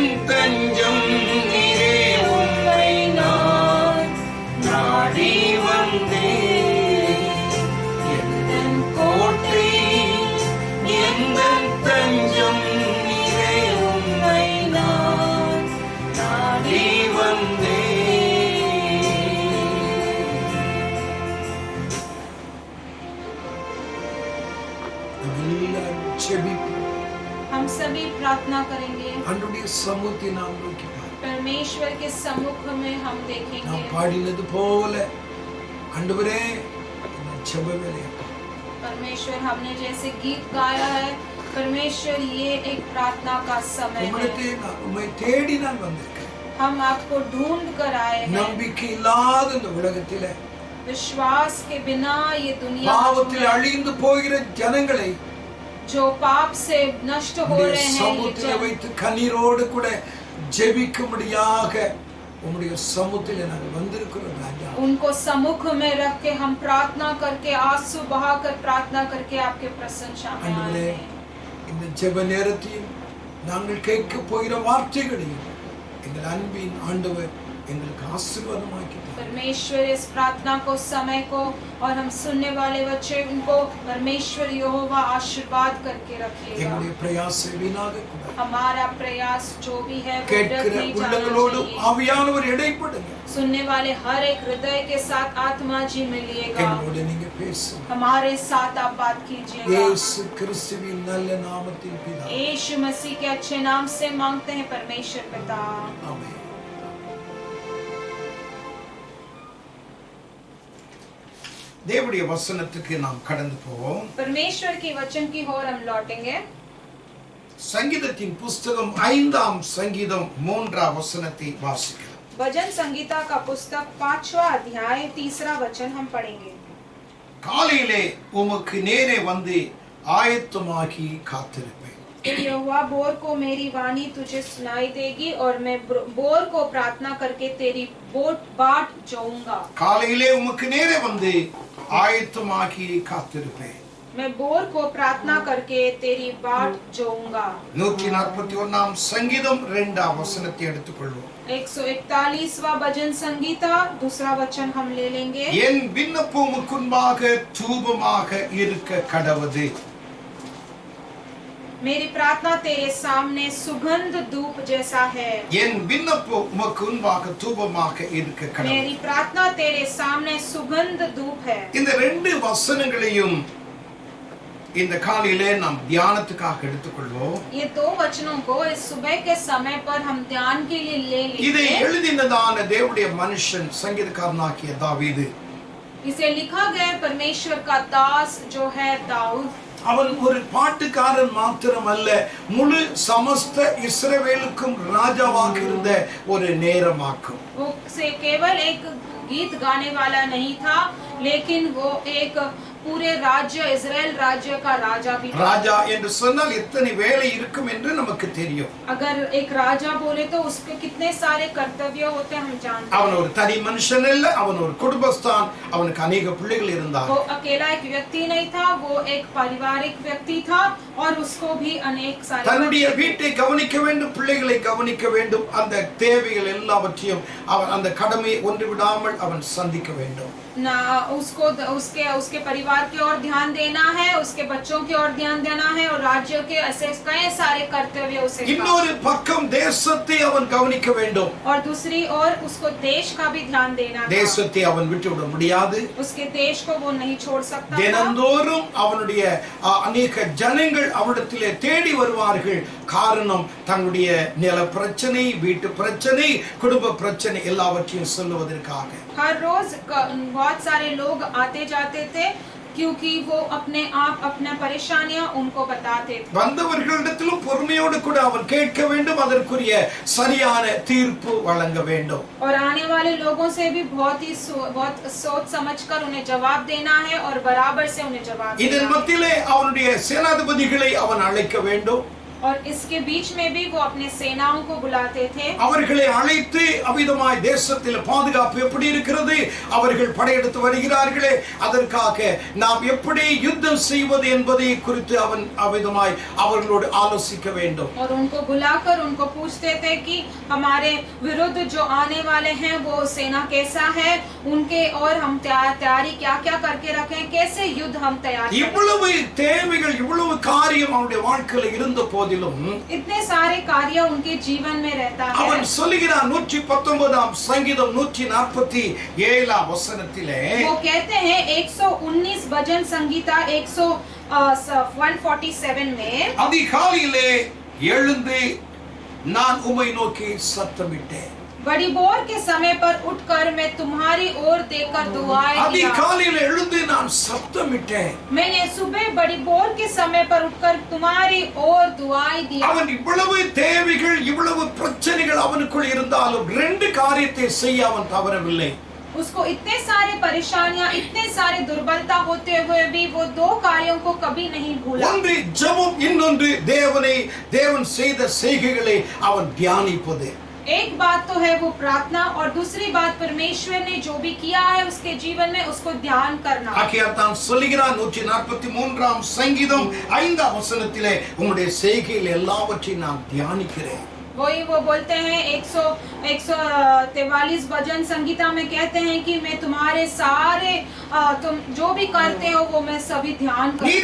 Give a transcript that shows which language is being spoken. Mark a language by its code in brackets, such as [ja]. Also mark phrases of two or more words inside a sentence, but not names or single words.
[ta] தஞ்சம் நீரே உம்மை நான் நாடி வந்தேன் எந்தன் கோட்டை எந்தன் தஞ்சம் நீரே உம்மை நான் நாடி வந்தேன் எல்லாரும் ஜெபிப்போம் [hi] हम सभी प्रार्थना करेंगे [ta] ஆண்டவருடைய சமூகத்தை நாம் நோக்கி பார்ப்போம் [hi] परमेश्वर के सम्मुख में हम देखेंगे [ta] நாம் பாடினது போல ஆண்டவரே இந்த ஜெப வேளையை [hi] परमेश्वर हमने जैसे गीत गाया है परमेश्वर ये एक प्रार्थना का समय है [ta] உம்மை தேடி நான் வந்திருக்கேன் [hi] हम आपको ढूंढ कर आए हैं [ta] நம்பிக்கை இல்லாத இந்த உலகத்திலே [hi] विश्वास के बिना ये दुनिया [ta] பாவத்தில் அழிந்து போகிற ஜனங்களை [hi] जो पाप से नष्ट हो रहे हैं ये [ta] சமூகத்திலே [hi] जन [ta] வைத்து கண்ணீரோடு கூட ஜெபிக்கும்படியாக உம்முடைய சமூகத்திலே நாங்கள் வந்திருக்கிறோம் ராஜா [hi] उनको सम्मुख में रख के हम प्रार्थना करके आंसू बहाकर प्रार्थना करके आपके प्रशंसा में आए [ta] ஆண்டவரே [hi] हैं [ta] இந்த ஜெப நேரத்தையும் நாங்கள் கேட்க போகிற வார்த்தைகளையும் எங்கள் அன்பின் ஆண்டவர் எங்களுக்கு ஆசீர்வாதமாக்கி [hi] परमेश्वर इस प्रार्थना को समय को और हम सुनने वाले बच्चे उनको परमेश्वर यहोवा आशीर्वाद करके रखिएगा [ta] எங்களுடைய பிரயாசம் வீணாக கூடாது [hi] हमारा प्रयास जो भी है वो [ta] கேட்கிற [hi] व्यर्थ नहीं जाना [ta] உள்ளங்களோடு [hi] चाहिए [ta] ஆவியானவர் இடைப்படுங்க [hi] सुनने वाले हर एक हृदय के साथ आत्मा जी मिलिएगा [ta] எங்களோடு நீங்க பேசுங்க [hi] हमारे साथ आप बात कीजिएगा [ta] இயேசு கிறிஸ்துவின் நல்ல நாமத்தில் பிதாவே [hi] यीशु मसीह के अच्छे नाम से मांगते हैं परमेश्वर पिता [ta] ஆமென் தேவனுடைய வசனத்துக்கு நாம் கடந்து போவோம் [hi] परमेश्वर की वचन की ओर हम लौटेंगे [ta] சங்கீதத்தின் புஸ்தகம் 5ஆம் சங்கீதம் 3ஆம் வசனத்தை வாசிக்கலாம் [hi] भजन संगीता का पुस्तक 5वां अध्याय 3रा वचन हम पढ़ेंगे [ta] காலையிலே உமக்கு நேரே வந்து ஆயத்தமாகி காத்திருப்பேன் [hi] फिर यहोवा बोर को मेरी वाणी तुझे सुनाई देगी और मैं बोर को प्रार्थना करके तेरी बाट जाऊंगा. [ta] காலையிலே உமக்கு நேரே வந்து ஆயத்தமாகி காத்திருப்பேன். [hi] मैं बोर को प्रार्थना करके तेरी बाट जाऊंगा. [ta] 141 சங்கீதம் 2 வசனத்தை எடுத்துக்கொள்வோம். [hi] 141वां भजन संगीता दूसरा वचन हम ले लेंगे. [ta] என் விண்ணப்பம் உமக்கு முன்பாக தூபமாக இருக்க கடவது. [hi] मेरी प्रार्थना तेरे सामने सुगंध धूप जैसा है. [ta] என் விண்ணப்பம் உமக்கு முன்பாக தூபமாக இருக்க கடவது. [hi] मेरी प्रार्थना तेरे सामने सुगंध धूप है. [ta] இந்த ரெண்டு வசனங்களையும் இந்த காலையிலே நாம் தியானத்துக்காக எடுத்துக்கொள்வோம். [hi] ये दो वचनों को इस सुबह के समय पर हम ध्यान के लिए ले लेंगे. [ta] இதை எழுதினதான தேவனுடைய மனுஷன் சங்கீதக்காரனாகிய தாவீது. [hi] इसे लिखा गया परमेश्वर का दास जो है दाऊद. [ta] அவன் ஒரு பாட்டுக்காரன் மாத்திரமல்ல, முழு சமஸ்த இஸ்ரவேலுக்கும் ராஜாவாக இருந்த ஒரு நேரமாக்கும். [hi] वो से केवल एक गीत गाने वाला नहीं था, लेकिन वो एक पूरे राज्य इस्राएल राज्य का राजा भी था. [ta] ராஜா என்று சொன்னால் எத்தனை வேலை இருக்கும் என்று நமக்கு தெரியும். [hi] अगर एक राजा बोले तो उसके कितने सारे कर्तव्य होते हम जानते हैं. [ta] அவன் ஒரு தனி மனுஷன் இல்ல, அவன் ஒரு குடும்பஸ்தான். அவனுக்கு अनेक பிள்ளைகள் இருந்தார். [hi] वो अकेला एक व्यक्ति नहीं था, वो एक पारिवारिक व्यक्ति था और उसको भी अनेक सारे [ta] தன்னுடைய வீட்டை கவனிக்க வேண்டும், பிள்ளைகளை கவனிக்க வேண்டும். அந்த தேவைகள் எல்லாவற்றையும் அவன் அந்த கடமையை ஒன்று விடாமல் அவன் சந்திக்க வேண்டும். [hi] ना उसको उसके परिवार की ओर ध्यान देना है, उसके बच्चों की ओर ध्यान देना है और राज्य के ऐसे कई सारे कर्तव्य उसे. [ta] இன்னொரு பக்கம் தேசத்தை அவன் கவனிக்க வேண்டும். [hi] और दूसरी ओर उसको देश का भी ध्यान देना था. [ta] தேசத்தை அவன் விட்டுவிட முடியாது. [hi] उसके देश को वो नहीं छोड़ सकता था. [ta] தினந்தோறும் அவனுடைய अनेक ஜனங்கள் அவனிடத்திலே தேடி வருவார்கள். காரணம் தன்னுடைய நில பிரச்சனை, வீட்டு பிரச்சனை, குடும்ப பிரச்சனை எல்லாவற்றையும் சொல்லுவதற்காக. [hi] हर रोज बहुत सारे लोग आते जाते थे, क्योंकि वो अपने आप अपना परेशानियां उनको बताते थे. [ta] வந்தவர்களிடத்திலும் பொறுமையோடு கூட அவன் கேட்க வேண்டும், அதற்குரிய சரியான தீர்ப்பு வழங்க வேண்டும். [hi] और आने वाले लोगों से भी बहुत सोच समझकर उन्हें जवाब देना है और बराबर से उन्हें जवाब देना है. [ta] இதன் மத்தியிலே அவனுடைய சேனாதிபதிகளை அவன் அழைக்க வேண்டும். [hi] और इसके बीच में भी वो अपने सेनाओं को बुलाते थे. [ta] அவர்களை அழைத்து அவிதமாய் தேசத்தில் பாதுகாப்பு எப்படி இருக்கிறது, அவர்கள் படையெடுத்து வருகிறார்களே, அதற்காக நாம் எப்படி யுத்தம் செய்வது என்பதை குறித்து அவன் அவிதமாய் அவர்களோடு ஆலோசிக்க வேண்டும். [hi] और उनको बुलाकर उनको पूछते थे कि हमारे विरुद्ध जो आने वाले हैं वो सेना कैसा है, उनके और हम तैयारी क्या-क्या करके रखें, कैसे युद्ध हम तैयार करें. [ta] இவ்வளவு தேவைகள், இவ்வளவு காரியம் அவனுடைய வாழ்க்கையில் இருந்த போதிலும் [hi] इतने सारे कार्य उनके जीवन में रहता है. [ta] அவன் சொல்லுகிறான் 119 சங்கீதம் 147 வசனத்திலே, [hi] वो कहते हैं 119 भजन संगीता 147 में, [ta] அதிகாலையிலே எழுந்து நான் உம்மை நோக்கி சத்தமிட்டேன். [hi] बड़ी बोर के समय पर उठकर मैं तुम्हारी ओर देखकर दुआएं किया. [ta] அதிகாலையிலே எழுந்து நான் சத்தமிட்டேன். [hi] मैंने सुबह बड़ी बोर के समय पर उठकर तुम्हारी ओर दुआएं दिया. [ta] அவன் இவ்வளவு தேவைகள், இவ்வளவு பிரச்சனைகள் அவனுக்குள் இருந்தாலும் ரெண்டு காரியத்தை செய்ய அவன் தவறவில்லை. [hi] उसको इतने सारे परेशानियां, इतने सारे दुर्बलता होते हुए भी वो दो कार्यों को कभी नहीं भूला. [ta] ஒன்று ஜெபம், இன்னொன்று தேவன் செய்த செய்கைகளை அவன் தியானிப்பது. [hi] एक बात तो है वो प्रार्थना और दूसरी बात परमेश्वर ने जो भी किया है उसके जीवन में उसको ध्यान करना. [ta] ஆகையால் சொல்லுகிறான் 143 சங்கீதம் 5 வசனத்திலே, உம்முடைய செய்கையில் எல்லாவற்றையும் நான் தியானிக்கிறேன். [hi] वही वो बोलते हैं 143 भजन संगीता में कहते हैं कि मैं तुम्हारे सारे तुम जो भी करते हो वो मैं सभी ध्यान करता हूं.